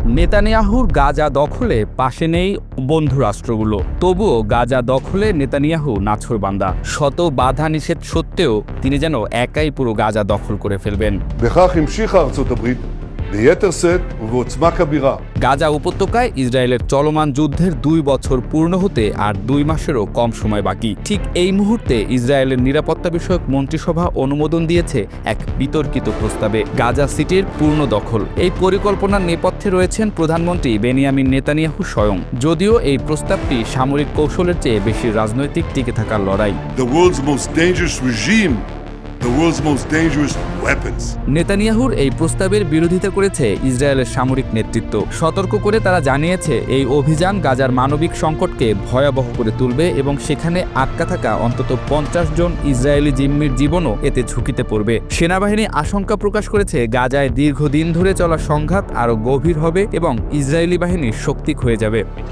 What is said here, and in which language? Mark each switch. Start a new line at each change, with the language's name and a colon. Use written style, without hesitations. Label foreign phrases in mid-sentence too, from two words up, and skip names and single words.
Bangla: নেতানিয়াহুর গাজা দখলে পাশে নেই বন্ধু রাষ্ট্রগুলো, তবুও গাজা দখলে নেতানিয়াহু নাছোড়বান্দা। শত বাধা নিষেধ সত্ত্বেও তিনি যেন একাই পুরো গাজা দখল করে ফেলবেন।
Hebrew: בכך המשיכה ארצות הברית ביתר שאת ובעוצמה כבירה।
Bangla: গাজা উপত্যকায় ইসরায়েলের চলমান যুদ্ধের 2 বছর পূর্ণ হতে আর 2 মাসেরও কম সময় বাকি। ঠিক এই মুহূর্তে ইসরায়েলের নিরাপত্তা বিষয়ক মন্ত্রিসভা অনুমোদন দিয়েছে এক বিতর্কিত প্রস্তাবে গাজা সিটির পূর্ণ দখল। এই পরিকল্পনার নেপথ্যে রয়েছেন প্রধানমন্ত্রী বেনিয়ামিন নেতানিয়াহু স্বয়ং। যদিও এই প্রস্তাবটি সামরিক কৌশলের চেয়ে বেশি রাজনৈতিক টিকে থাকার লড়াই।
English: The world's most dangerous regime, the world's most dangerous weapons.
Bangla: নেতানিয়াহুর এই প্রস্তাবের বিরোধিতা করেছে ইসরায়েলের সামরিক নেতৃত্ব। সতর্ক করে তারা জানিয়েছে এই অভিযান গাজার মানবিক সংকটকে ভয়াবহ করে তুলবে এবং সেখানে আটকা থাকা অন্তত 50 জন ইসরায়েলি জিম্মির জীবনও এতে ঝুঁকিতে পড়বে। সেনাবাহিনী আশঙ্কা প্রকাশ করেছে গাজায় দীর্ঘদিন ধরে চলা সংঘাত আরও গভীর হবে এবং ইসরায়েলি বাহিনীর শক্তি ক্ষয়ে যাবে।